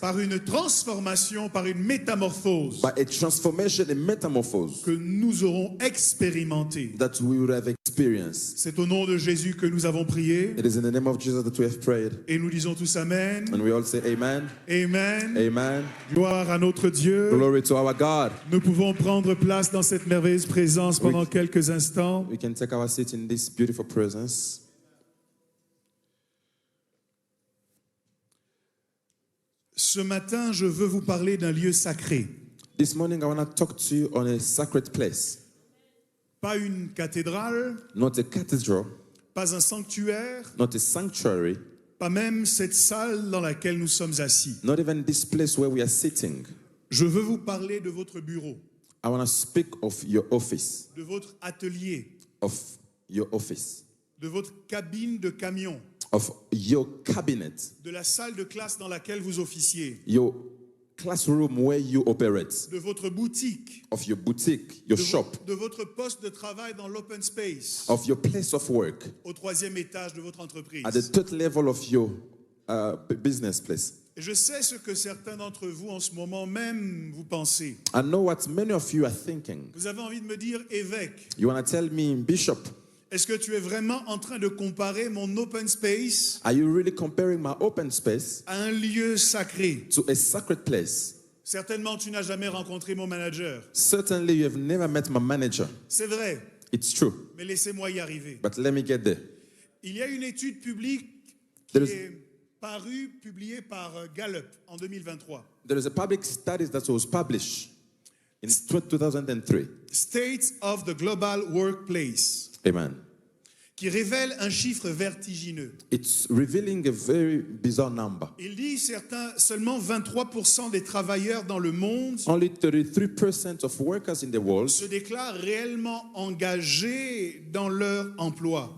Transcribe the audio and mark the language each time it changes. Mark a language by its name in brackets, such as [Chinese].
[French] par une transformation, par une métamorphose [English] by a transformation and metamorphose [French] que nous aurons expérimenté. [English] that we would have experienced. [French] C'est au nom de Jésus que nous avons prié [English] It is in the name of Jesus that we have prayed. [French] et nous disons tous Amen. [English] And we all say amen, [French] Amen. [English] amen. [French] Gloire à notre Dieu. [English] Glory to our God. [French] Nous pouvons prendre place dans cette merveilleuse présence pendant quelques instants. [English] We can take our seat in this beautiful presence. [French] Ce matin, je veux vous parler d'un lieu sacré. [English] This morning I want to talk to you on a sacred place. [French] Pas une cathédrale, [English] Not a cathedral, [French] pas un sanctuaire, [English] not a sanctuary, [French] pas même cette salle dans laquelle nous sommes assis. [English] not even this place where we are sitting. [French] Je veux vous parler de votre bureau, [English] I want to speak of your office, [French] de votre atelier, de votre cabine de camion, [English] of your cabinet, [French] de la salle de classe dans laquelle vous officiez, [English] your classroom where you operate, [French] de votre boutique, [English] of your boutique, your shop, [French] de votre poste de travail dans l'open space, [English] of your place of work, [French] au 3e étage de votre entreprise. [English] at the third level of your business place. [French] Et je sais ce que certains d'entre vous en ce moment même vous pensez. [English] I know what many of you are thinking. [French] Vous avez envie de me dire, évêque, [English] You want to tell me, Bishop, [French] est-ce que tu es vraiment en train de comparer mon open space [English] are you really comparing my open space [French] à un lieu sacré? [English] to a sacred place? [French] Certainement, tu n'as jamais rencontré mon manager. [English] Certainly, you have never met my manager. [French] C'est vrai, [English] It's true, [French] mais laissez-moi y arriver. [English] but let me get there. [French] Il y a une étude publique qui [English] There is- [French] est publiée par Gallup en 2023. [English] There is a public study that was published in 2003. State of the Global Workplace, Amen. [French] qui révèle un chiffre vertigineux. [English] It's revealing a very bizarre number. [French] Il dit seulement 23% des travailleurs dans le monde [English] Only 33% of workers in the world [French] se déclarent réellement engagés dans leur emploi.